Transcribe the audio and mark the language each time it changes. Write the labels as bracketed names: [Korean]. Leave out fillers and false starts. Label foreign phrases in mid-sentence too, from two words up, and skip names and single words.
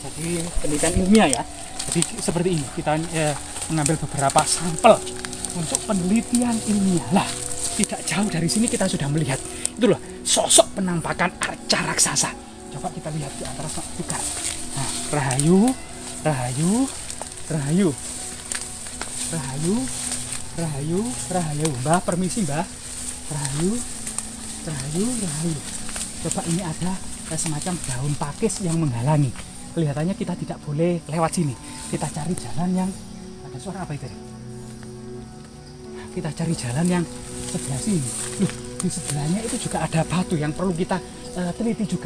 [Indonesian] Jadi penelitian ilmiah ya. Jadi seperti ini kita mengambil beberapa sampel untuk penelitian ilmiah. Lah, tidak jauh dari sini kita sudah melihat itu loh sosok penampakan arca raksasa. Coba kita lihat di antara juga. Nah, Rahayu, Rahayu, Rahayu, Rahayu, Rahayu, Rahayu. Mbah, permisi Mbah. Rahayu, Rahayu, Rahayu. Coba ini ada semacam daun pakis yang menghalangi. Kelihatannya kita tidak boleh lewat sini. Kita cari jalan yang ada suara apa itu? Kita cari jalan yang sebelah sini. Loh, di sebelahnya itu juga ada batu yang perlu kita teliti juga.